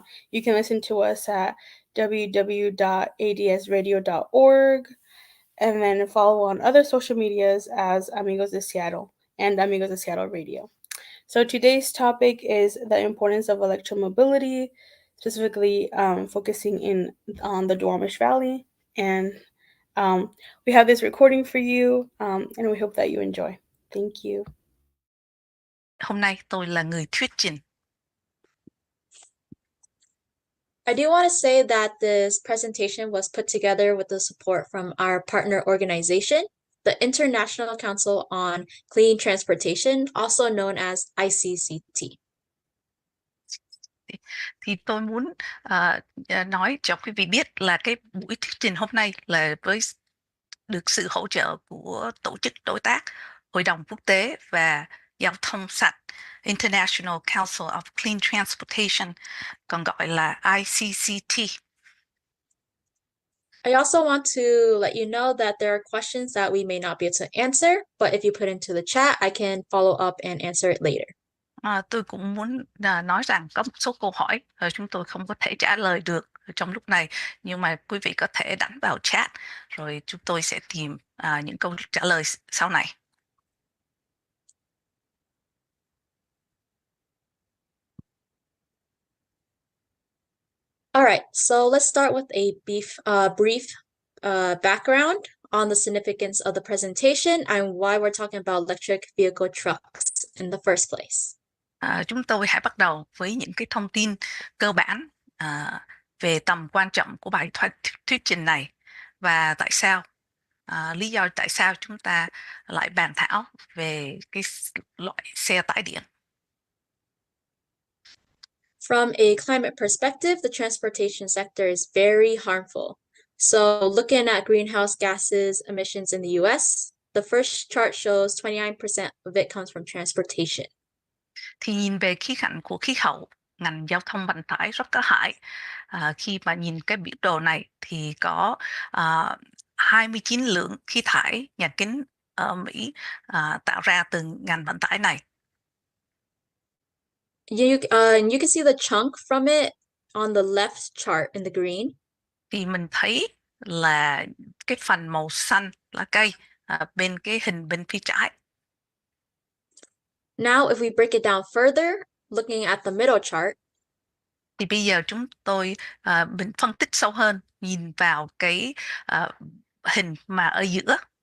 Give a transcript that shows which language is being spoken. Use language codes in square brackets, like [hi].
[en] You can listen to us at www.adsradio.org and then follow on other social medias as Amigos de Seattle and Amigos de Seattle Radio. So today's topic is the importance of electromobility, specifically focusing on the Duwamish Valley. And we have this recording for you, and we hope that you enjoy. Thank you. [vi] Hôm nay tôi là người thuyết trình. [en] I do want to say that this presentation was put together with the support from our partner organization, the International Council on Clean Transportation, also known as ICCT. [vi] Thì tôi muốn nói cho quý vị biết là cái buổi thuyết trình hôm nay là với được sự hỗ trợ của tổ chức đối tác Hội đồng Quốc tế và Giao thông sạch International Council of Clean Transportation, còn gọi là ICCT. [en] I also want to let you know that there are questions that we may not be able to answer, but if you put into the chat, I can follow up and answer it later. [vi] Tôi cũng muốn nói rằng có một số câu hỏi chúng tôi không có thể trả lời được trong lúc này, nhưng mà quý vị có thể đánh vào chat rồi chúng tôi sẽ tìm những câu trả lời sau này. [en] All right, so let's start with a brief background on the significance of the presentation and why we're talking about electric vehicle trucks in the first place. [vi] Chúng tôi hãy bắt đầu với những cái thông tin cơ bản về tầm quan trọng của bài thuyết trình này và tại sao, lý do tại sao chúng ta lại bàn thảo về cái loại xe tải điện. [en] From a climate perspective, the transportation sector is very harmful. So looking at greenhouse gases emissions in the US, the first chart shows 29% of it comes from transportation. [vi] Thì nhìn về khía cạnh của khí hậu, ngành giao thông vận tải rất có hại. Khi mà nhìn cái biểu đồ này thì có 29 lượng khí thải nhà kính Mỹ tạo ra từ ngành vận tải này. [en] You can see the chunk from it on the left chart in the green. [vi] Thì mình thấy là cái phần màu xanh là cây bên cái hình bên phía trái. [en] Now, if we break it down further, looking at the middle chart, [vi] thì bây giờ chúng tôi mình phân tích sâu hơn, nhìn vào cái hình mà ở giữa.